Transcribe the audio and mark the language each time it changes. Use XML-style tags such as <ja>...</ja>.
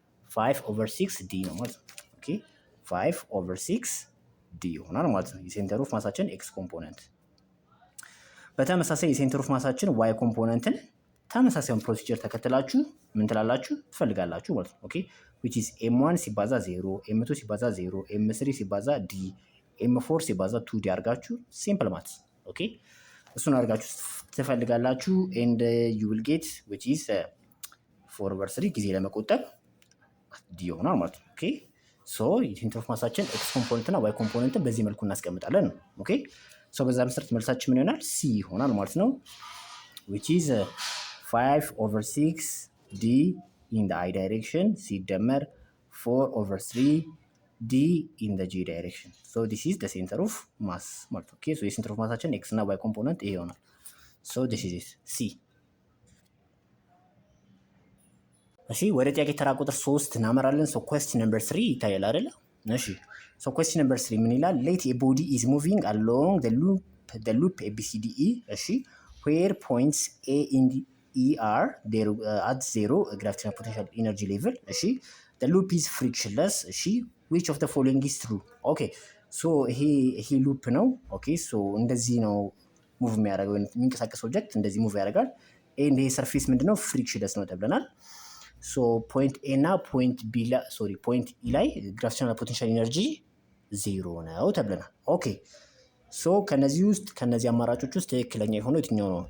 <am>5/6d ነው ማለት ነው። ኦኬ 5/6d ይሆናል ማለት ነው የሴንተር ኦፍ ማሳችን ኤክስ ኮምፖነንት። በተመሳሳይ የሴንተር ኦፍ ማሳችን ዋይ ኮምፖነንትን ተመሳሳዩን ፕሮሲጀር ተከትላችሁ ምን ትላላችሁ ትፈልጋላችሁ ማለት ነው። ኦኬ which is m1 ሲባዛ 0 m2 ሲባዛ 0 m3 ሲባዛ d m4 ሲባዛ 2d አድርጋችሁ ሲምፕል ማትስ ኦኬ እሱን አድርጋችሁ ትፈልጋላችሁ</am> <en>and you will get</en> <am>which is 4/3 ጊዜ ለመቆጠብ d ይሆናል ማለት ነው። ኦኬ ሶ የሴንተር ኦፍ ማሳችን ኤክስ ኮምፖነንት እና ዋይ ኮምፖነንትን በዚህ መልኩ እናስቀምጣለን። ኦኬ ሶ በዛ መሰረት መልሳችን ምን ይሆናል?</am> <en>c</en> <am>ይሆናል ማለት ነው</am> <en>which is 5/6d in the I direction ሲደመር 4/3d in the g direction. So this is the center of mass</en> <am>ማለት ነው። ኦኬ ሶ የሴንተር ኦፍ ማሳችን ኤክስ እና ዋይ ኮምፖነንት ይሄ ይሆናል።</am> <en>So this is it c።</en> <am>እሺ ወደ ጥያቄ ተራ ቁጥር 3 እናመራለን። ሶ</am> <en>question number 3</en> <am>ይታያል አይደለ? እሺ ሶ</am> <en>question number 3</en> <am>ምን ይላል?</am> <en>Let a body is moving along the loop ABCDE እሺ where points A and E are there at 0 gravitational potential energy level እሺ the loop is frictionless እሺ which of the following is true?</en> <am>ኦኬ ሶ ይሄ ሉፕ ነው። ኦኬ ሶ እንደዚህ ነው ሙቭ የሚያደርገው የሚንቀሳቀስ ኦብጀክት እንደዚህ ሙቭ ያደርጋል። ኤንድ ይሄ ሰርፌስ ምንድነው? ፍሪክሽንለስ ነው ተብለናል። ሶ ፖይንት ኤ እና ፖይንት ቢ ላይ ፖይንት ኢ ላይ ግራቪቴሽናል ፖቴንሻል ኢነርጂ 0 ነው ተብለናል። ኦኬ ሶ ከነዚህ አማራጮች ውስጥ ትክክለኛ የሆነው የትኛው ነው?</am>